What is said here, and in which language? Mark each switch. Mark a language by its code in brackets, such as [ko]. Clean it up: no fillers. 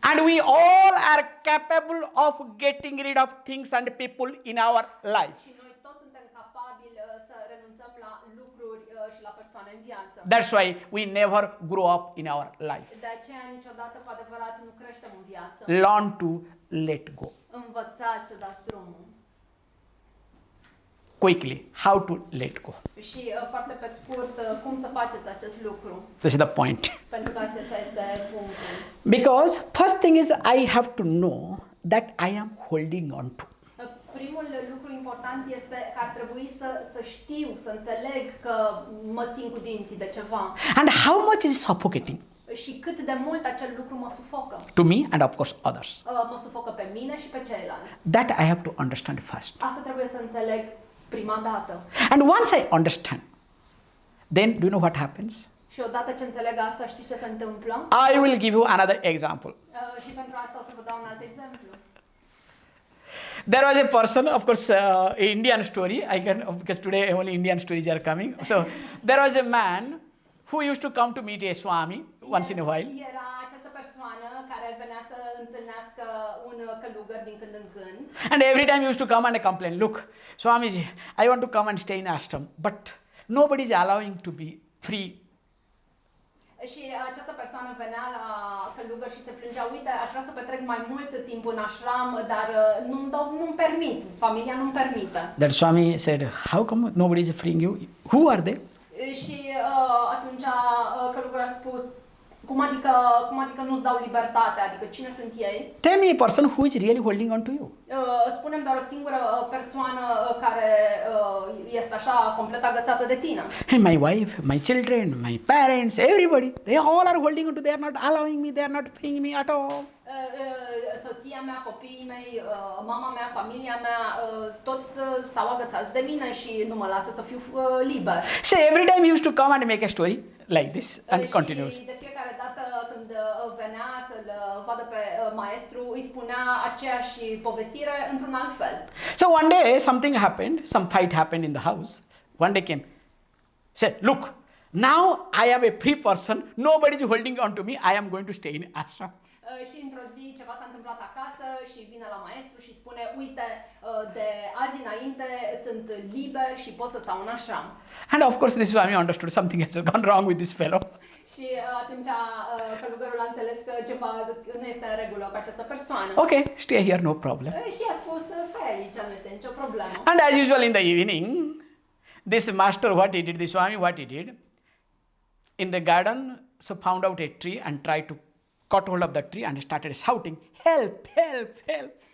[en] And we all are capable of getting rid of things and people in our life. [ro] Și noi toți suntem capabili să renunțăm la lucruri și la persoane în viață. [en] That's why we never grow up in our life. [ro] De aceea niciodată cu adevărat nu creștem în viață. [en] Learn to let go. [ro] Învățați să dați drumul. [en] Quickly, how to let go. [ro] Și foarte pe scurt, cum să faceți acest lucru? [en] This is the point. [ro] Pentru că acesta este punctul. [en] Because first thing is I have to know that I am holding on to. [ro] Primul lucru important este că ar trebui să știu, să înțeleg că mă țin cu dinții de ceva. [en] And how much is suffocating? [ro] Și cât de mult acel lucru mă sufocă. [en] To me and of course others. [ro] Mă sufocă pe mine și pe ceilalți. [en] That I have to understand first. [ro] Asta trebuie să înțeleg prima dată. [en] And once I understand, then do you know what happens? [ro] Și odată ce înțeleg asta, știți ce se întâmplă? [en] I will give you another example. [ro] Și pentru asta o să vă dau un alt exemplu. [en] There was a person, of course, Indian story. I can, because today only Indian stories are coming. So there was a man who used to come to meet a Swami once in a while. [ro] Era această persoană care venea să întâlnească un călugăr din când în când. [en] And every time he used to come and complain, look, Swamiji, I want to come and stay in ashram, but nobody is allowing to be free. [ro] Și această persoană venea la călugăr și se plângea, uite, aș vrea să petrec mai mult timp în ashram, dar nu-mi permit, familia nu-mi permite. [en] That Swami said, how come nobody is freeing you? Who are they? [ro] Și atunci călugărul a spus, cum adică nu-ți dau libertate, adică cine sunt ei? [en] Tell me a person who is really holding on to you. [ro] Spune-mi doar o singură persoană care este așa complet agățată de tine. [en] My wife, my children, my parents, everybody, they all are holding on to, they are not allowing me, they are not freeing me at all. [ro] Soția mea, copiii mei, mama mea, familia mea, toți stau agățați de mine și nu mă lasă să fiu liber. [en] So every time he used to come and make a story like this and continues. [ro] Și de fiecare dată când venea să-l vadă pe maestru, îi spunea aceeași povestire într-un alt fel. [en] So one day something happened, some fight happened in the house. One day came, said, look, now I am a free person, nobody is holding on to me, I am going to stay in ashram. [ro] Și într-o zi ceva s-a întâmplat acasă și vine la maestru și spune, uite, de azi înainte sunt liber și pot să stau în ashram. [en] And of course this Swami understood something has gone wrong with this fellow. [ro] Și atunci călugărul a înțeles că ceva nu este în regulă cu această persoană. [en] Okay, stay here, no problem. [ro] Și a spus, stai aici, nu este nicio problemă. [en] And as usual in the evening, this master, what he did, this Swami, what he did, in the garden, so found out a tree and tried to cut hold of the tree and started shouting, help, help, help.